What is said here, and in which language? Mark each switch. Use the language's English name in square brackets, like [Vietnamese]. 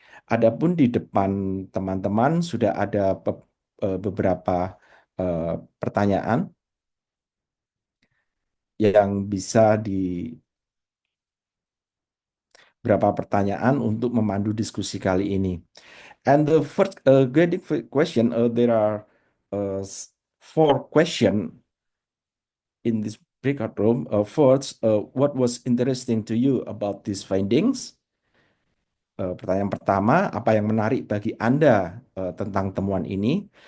[Indonesian] Adapun di depan teman-teman sudah ada beberapa pertanyaan yang bisa berapa pertanyaan untuk memandu diskusi kali ini. [English] And the first guiding question, there are four question in this breakout room. First, what was interesting to you about these findings? [Indonesian] Pertanyaan pertama, apa yang menarik bagi Anda tentang temuan ini?